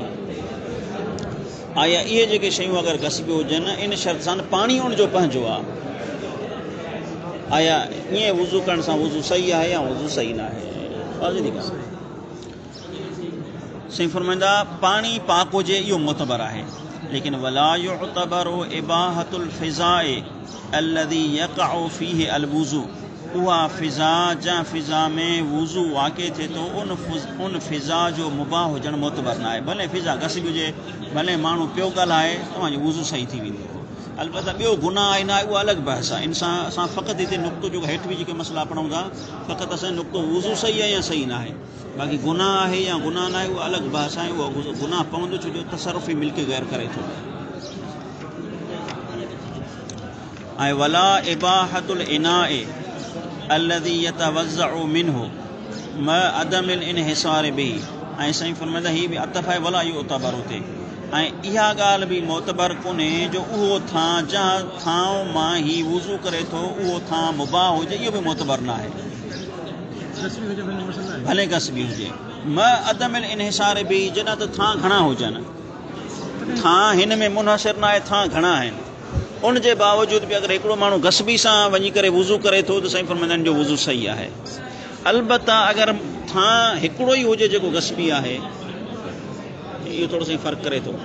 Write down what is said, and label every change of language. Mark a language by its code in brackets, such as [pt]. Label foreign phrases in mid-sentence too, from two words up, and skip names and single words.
[sd] आया इहे जेके शयूं अगरि गस्बी हुजनि इन शर्त सां पाणी उनजो पंहिंजो आहे, आया ईअं वुज़ू करण सां वुज़ू सही आहे या वुज़ू सही न आहे। साईं फरमाईंदा पाणी पाक हुजे इहो मुतबर आहे, लेकिन [ar] ولا يعتبر إباحة الفضاء الذي يقع فيه الوضوء, [sd] उहा फिज़ा जंहिं फिज़ा में वुज़ू वाक़िअ थिए थो उन फिज़ा जो मुबाह हुजणु मुतबर न आहे। भले फिज़ा गस्बी हुजे, भले माण्हू पियो ॻाल्हाए, तव्हांजो वुज़ू सही थी वेंदो। अलबत्ता ॿियो गुनाह आहे न आहे उहा अलॻि बहस आहे। असां फ़क़ति हिते नुक़्तो जेको हेठि बि जेके मसइला पढ़ूं था, फ़क़ति असांजो नुक़्तो वुज़ू सही आहे या सही न आहे, बाक़ी गुनाह आहे या गुनाह न आहे उहा अलॻि बहस आहे। उहा गुनाह पवंदो छो जो तसरुफ़ी मिल्क गैर करे थो। [ar] ऐं ولا إباحة الإناء الذي يتوضأ منه مع عدم الانحصار به. [sd] ऐं साईं फरमाईंदा हीअ बि अतफ़ आहे [ar] ولا يعتبر [sd] हुते। ऐं इहा ॻाल्हि बि मोतबर कोन्हे जो उहो थां जंहिं थां मां ही वुज़ू करे थो उहो थां मुबाह हुजे, इहो बि मोतबर न आहे, भले गस्बी हुजे। [ar] مع عدم الانحصار به, [sd] जॾहिं त थां घणा हुजनि, थां हिन में मुनहसिर न आहे, थां घणा आहिनि, उन जे बावजूद बि अगरि हिकिड़ो माण्हू गस्बी सां वञी करे वुज़ू करे थो त साईं फरमाईंदा आहिनि जो वुज़ू सही आहे। अलबत्ता अगरि थां हिकिड़ो ई हुजे जेको गस्बी आहे, इहो थोरो साईं फ़र्क़ु करे थो।